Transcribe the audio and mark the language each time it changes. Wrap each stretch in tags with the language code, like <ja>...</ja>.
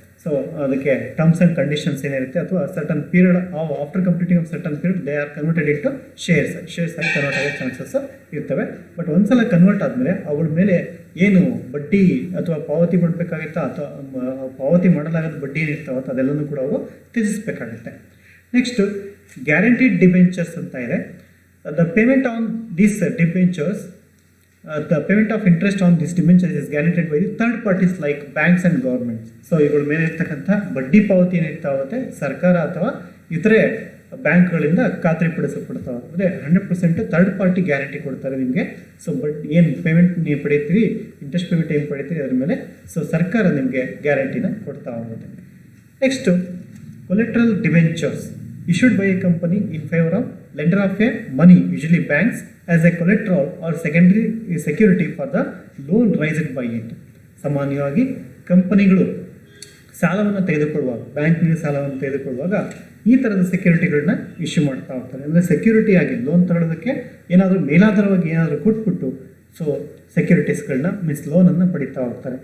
<kn>So ಅದಕ್ಕೆ terms and conditions ಏನಿರುತ್ತೆ, ಅಥವಾ</kn> <en>certain period after completing of certain period they are converted into shares</en> <kn>ಆಗಿ convert ಆಗೋ chances ಇರ್ತವೆ. ಬಟ್ ಒಂದ್ಸಲ ಕನ್ವರ್ಟ್ ಆದಮೇಲೆ ಅವಳ ಮೇಲೆ ಏನು ಬಡ್ಡಿ ಅಥವಾ ಪಾವತಿ ಮಾಡಬೇಕಾಗಿತ್ತಾ ಅಥವಾ ಪಾವತಿ ಮಾಡಲಾಗದ ಬಡ್ಡಿ ಏನಿರ್ತಾವತ್ತು ಅದೆಲ್ಲನೂ ಕೂಡ ಅವರು ತ್ಯಜಿಸಬೇಕಾಗುತ್ತೆ. ನೆಕ್ಸ್ಟು ಗ್ಯಾರಂಟಿಡ್ ಡಿಬೆಂಚರ್ಸ್ ಅಂತ ಇದೆ.</kn> <en>The payment on this debentures the payment of interest on this debentures is guaranteed by the third parties like banks and governments.</en> <kn>So ಇವುಗಳ ಮೇಲೆ ಇರ್ತಕ್ಕಂಥ ಬಡ್ಡಿ ಪಾವತಿ ಏನಿರ್ತಾ ಹೋಗುತ್ತೆ ಸರ್ಕಾರ ಅಥವಾ ಇತರೆ ಬ್ಯಾಂಕ್ಗಳಿಂದ ಖಾತ್ರಿಪಡಿಸಲ್ಪಡ್ತಾ ಹೋಗುತ್ತೆ. 100% ಥರ್ಡ್ ಪಾರ್ಟಿ ಗ್ಯಾರಂಟಿ ಕೊಡ್ತಾರೆ ನಿಮಗೆ. ಸೊ ಏನು ಪೇಮೆಂಟ್ ನೀವು ಪಡೀತೀರಿ, ಇಂಟ್ರೆಸ್ಟ್ ಪೇಮೆಂಟ್ ಏನು ಪಡೀತೀರಿ ಅದ್ರ ಮೇಲೆ ಸೊ ಸರ್ಕಾರ ನಿಮಗೆ ಗ್ಯಾರಂಟಿನ ಕೊಡ್ತಾ ಹೋಗುತ್ತೆ.</kn> <en>Next collateral debentures issued by a company in favor of lender of a money, usually banks, as a collateral or secondary security for the loan raised by it.</en> <kn>ಸಾಮಾನ್ಯವಾಗಿ ಕಂಪನಿಗಳು ಸಾಲವನ್ನು ತೆಗೆದುಕೊಳ್ಳುವಾಗ, ಬ್ಯಾಂಕ್ನಿಂದ ಸಾಲವನ್ನು ತೆಗೆದುಕೊಳ್ಳುವಾಗ ಈ ಥರದ ಸೆಕ್ಯೂರಿಟಿಗಳನ್ನ ಇಶ್ಯೂ ಮಾಡ್ತಾ ಹೋಗ್ತಾರೆ. ಅಂದರೆ ಸೆಕ್ಯೂರಿಟಿ ಆಗಿ ಲೋನ್ ತಗೊಳ್ಳೋದಕ್ಕೆ ಏನಾದರೂ ಮೇಲಾಧಾರವಾಗಿ ಏನಾದರೂ ಕೊಟ್ಬಿಟ್ಟು ಸೊ ಸೆಕ್ಯೂರಿಟೀಸ್ಗಳನ್ನ ಮೀನ್ಸ್ ಲೋನನ್ನು ಪಡಿತಾ ಹೋಗ್ತಾರೆ.</kn>